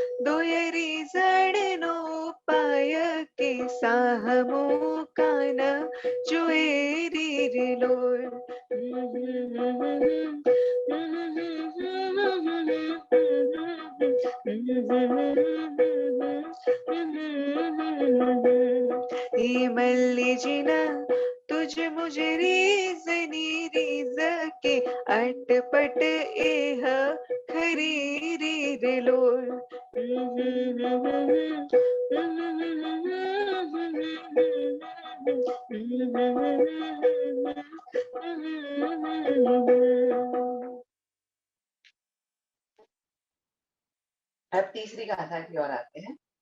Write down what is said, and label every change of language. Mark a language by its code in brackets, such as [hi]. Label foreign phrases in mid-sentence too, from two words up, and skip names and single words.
[gu] દોયરી જડનો પાય કે સાહમો કાન જુએરી રિલોલ યે મલ્લિજિના તુઝ મુઝે રીઝની રીઝ કે અટપટ એહ ખરી રે લોલ [hi] अब तीसरी गाथा की ओर आते हैं।